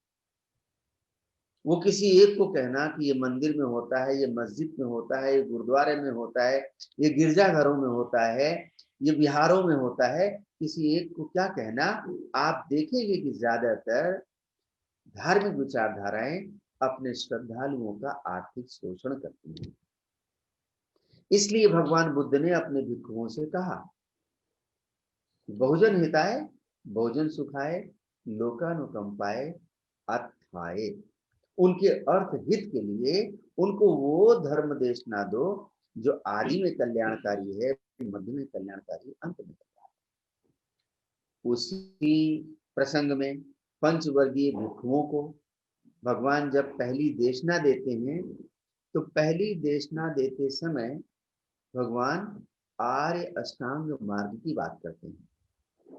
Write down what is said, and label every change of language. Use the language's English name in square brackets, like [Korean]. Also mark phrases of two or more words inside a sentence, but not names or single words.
[Hindi] वो किसी एक को कहना कि ये मंदिर में होता है, ये मस्जिद में होता है, ये गुरुद्वारे में होता है, ये गिरजाघरों में होता है, ये बिहारों में होता है, किसी एक को क्या कहना, आप देखेंगे कि ज्यादातर धार्मिक विचारधाराएं अपने श्रद्धालुओं का आर्थिक शोषण करती हैं। इसलिए भगवान बुद्ध ने अपने भिक्षुओं से कहा, [Pali] बहुजन हिताय बहुजन सुखाय लोकानुकंपाय अर्थाय। [Hindi] उनके अर्थ हित के लिए उनको वो धर्म देशना दो जो आदि में कल्याणकारी है, मध्य में कल्याणकारी, अंत में कल्याणकारी। उसी प्रसंग में पंचवर्गीय भिक्षुओं को भगवान जब पहली देशना देते हैं तो पहली देशना देते समय भगवान आर्य अष्टांग मार्ग की बात करते हैं।